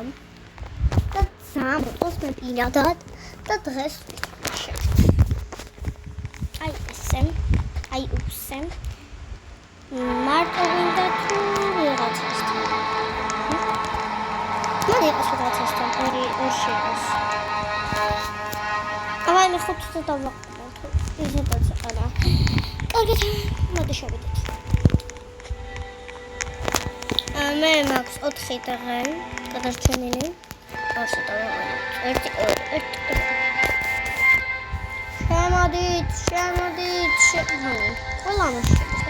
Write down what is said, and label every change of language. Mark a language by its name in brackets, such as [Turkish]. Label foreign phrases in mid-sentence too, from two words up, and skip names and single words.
[Georgian] და ძალიან მოწონს მე პირადად და დღეს აი ესე, აი უსე. მარტო ვინდა თუ ვიღაცასთან. მოდი ეს ვიღაცასთან ორი იყოს. Avai mi khut to davaqmat. Iza batsana. Qargit, მოდი შევიდეთ. მე მაქვს 4 დღე გადარჩენილი. ასე დავაყენოთ. 1 2 1. შემოდით. ყველა მოშევიდეთ.